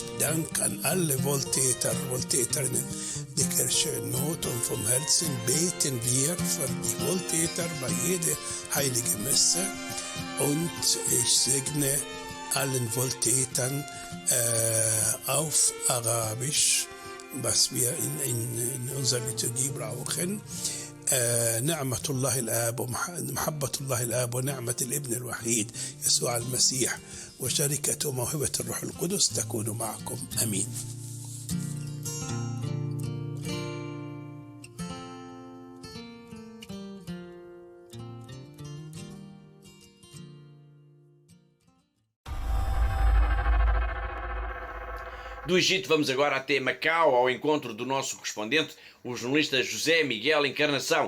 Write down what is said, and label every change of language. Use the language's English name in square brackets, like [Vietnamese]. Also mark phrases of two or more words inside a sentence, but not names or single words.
[German] Dank an alle Wohltäter, Wohltäterinnen der Kirchennot und vom Herzen beten wir für die Wohltäter bei jeder heiligen Messe. Und ich segne allen Wohltätern auf Arabisch, was wir in unserer Liturgie brauchen. [Arabic] نعمة الله الآب ومحبة الله الآب ونعمة الابن الوحيد يسوع المسيح وشركة وموهبة الروح القدس تكون معكم. آمين. [Portuguese] Do Egito vamos agora até Macau, ao encontro do nosso correspondente, o jornalista José Miguel Encarnação.